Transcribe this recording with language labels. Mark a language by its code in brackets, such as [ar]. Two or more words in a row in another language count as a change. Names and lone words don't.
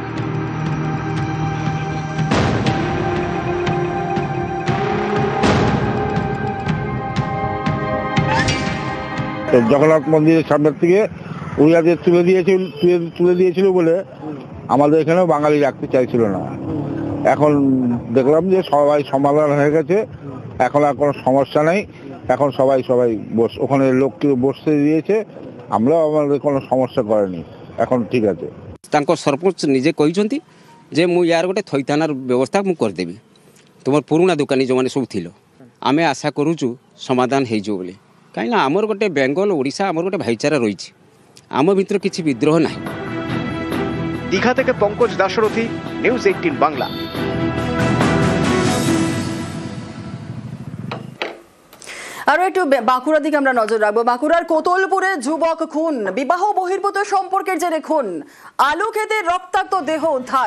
[bn] জগন্নাথ মন্দিরের সামনের থেকে উড়িয়াদের তুলে দিয়েছিল বলে আমাদের এখানেও বাঙালি রাখতে চাইছিল না। এখন দেখলাম যে সবাই সমাধান হয়ে গেছে, এখন আর কোনো সমস্যা নেই। এখন সবাই ওখানে লোককে বসতে দিয়েছে, আমরাও আমাদের কোনো সমস্যা করেনি, এখন ঠিক আছে। [or] তাଙ୍କ ସରପଞ୍ଚ ନିଜେ କହିଛନ୍ତି ଯେ ମୁଁ ୟାର ଗୋଟେ ଥଇଥାନର ବ୍ୟବସ୍ଥା ମୁଁ କରିଦେବି, ତୁମର ପୁରୁଣା ଦୋକାନୀ ଯେଉଁମାନେ ସବୁ ଥିଲ, ଆମେ ଆଶା କରୁଛୁ ସମାଧାନ ହେଇଯିବ ବୋଲି। କାହିଁକିନା ଆମର ଗୋଟେ ବେଙ୍ଗଲ ଓଡ଼ିଶା ଆମର ଗୋଟେ ଭାଇଚାରା ରହିଛି, ଆମ ଭିତରେ କିଛି ବିଦ୍ରୋହ ନାହିଁ। [bn] দীঘা থেকে পঙ্কজ দাশরথী, নিউজ 18 বাংলা। আরো একটু বাঁকুড়ার দিকে আমরা নজর রাখবো। বাঁকুড়ার কোতলপুরে যুবক খুন, বিবাহ বহির্ভূত সম্পর্কের জেরে খুন, আলু খেতে রক্তাক্ত দেহ উদ্ধার।